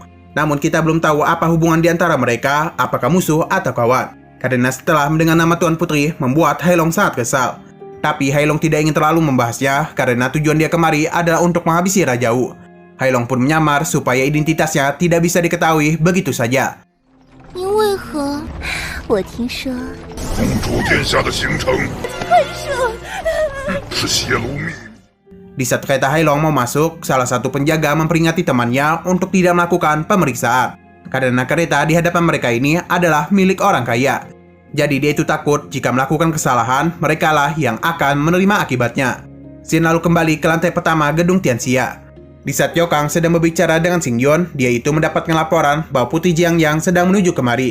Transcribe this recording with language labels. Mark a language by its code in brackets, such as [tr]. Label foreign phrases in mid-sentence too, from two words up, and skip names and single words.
[id] Namun kita belum tahu apa hubungan di antara mereka, apakah musuh atau kawan. Karena setelah mendengar nama Tuan Putri, membuat Hailong sangat kesal. Tapi Hailong tidak ingin terlalu membahasnya, karena tujuan dia kemari adalah untuk menghabisi Raja Wu. Hailong pun menyamar supaya identitasnya tidak bisa diketahui begitu saja. [zh] 您为何？我听说，公主殿下的行程快说！是泄露秘密。 [id] Di saat kereta Hailong mau masuk, salah satu penjaga memperingati temannya untuk tidak melakukan pemeriksaan. Karena kereta di hadapan mereka ini adalah milik orang kaya. Jadi dia itu takut jika melakukan kesalahan, merekalah yang akan menerima akibatnya. Xin lalu kembali ke lantai pertama gedung Tianxia. Di saat Jokang sedang berbicara dengan Xingyun, dia itu mendapatkan laporan bahwa Putri Jiangyang sedang menuju kemari.